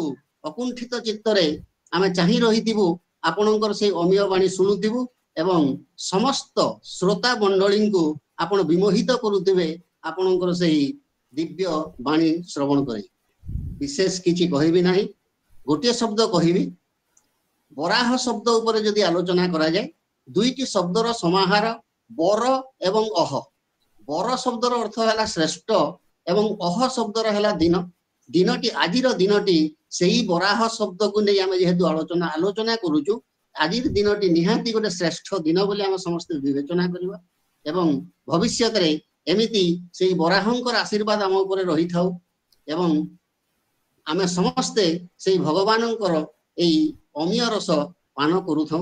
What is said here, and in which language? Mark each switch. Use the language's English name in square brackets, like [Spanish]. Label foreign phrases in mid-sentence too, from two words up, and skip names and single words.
[Odia] ଅକୁଣ୍ଠିତ ଚିତ୍ତରେ ଆମେ ଚାହିଁ ରହିଥିବୁ ଆପଣଙ୍କର ସେ ଅମିୟ ବାଣୀ ଶୁଣୁଥିବୁ ଏବଂ ସମସ୍ତ ଶ୍ରୋତା ମଣ୍ଡଳୀକୁ ଆପଣ ବିମୋହିତ କରୁଥିବେ ଆପଣଙ୍କର ସେ ଦିବ୍ୟ ବାଣୀ ଶ୍ରବଣ କରି ବିଶେଷ କିଛି କହିବି ନାହିଁ ଗୋଟେ ଶବ୍ଦ କହିବି ବରାହ ଶବ୍ଦ ଉପରେ ଯଦି ଆଲୋଚନା କରାଯାଏ ଦୁଇଟି ଶବ୍ଦର ସମାହାର ବର ଏବଂ ଅହ ବର ଶବ୍ଦର ଅର୍ଥ ହେ ଶ୍ରେଷ୍ଠ ଏବଂ ଅହ ଶବ୍ଦର ହେ ଦିନ ଦିନଟି ଆଜିର ଦିନଟି ସେହି ବରାହ ଶବ୍ଦକୁ ନେଇ ଆମେ ଯେହେତୁ ଆଲୋଚନା କରୁଛୁ ଆଜି ଦିନ ନିହାତି ଗୋଟେ ଶ୍ରେଷ୍ଠ ଦିନ ବୋଲି ଆମ ସମସ୍ତେ ବିବେଚନା କରିବା ଏବଂ ଭବିଷ୍ୟରେ ଏମିତି ସେ ବରାହଙ୍କର ଆଶୀର୍ବାଦ ଆମ ଉପରେ ରହିଥାଉ ଏବଂ ଆମେ ସମସ୍ତେ ସେ ଭଗବାନଙ୍କର ଏହି ଅମିୟ ରସ ପାନ କରୁଥାଉ।